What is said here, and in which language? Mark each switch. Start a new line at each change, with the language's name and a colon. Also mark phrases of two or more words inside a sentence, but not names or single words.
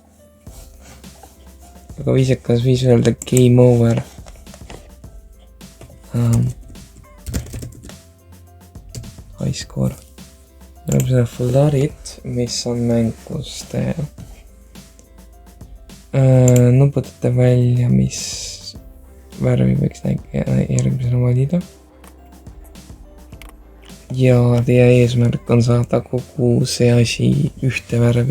Estonian: Aga viisakas viis öelda
English: game over. High score.
Estonian: Näeb seda foldarit, mis on mängus teha. Nuputate välja, mis värvi võiks järgmisena valida. Ja teie eesmärk on saada kogu see asi ühte värvi.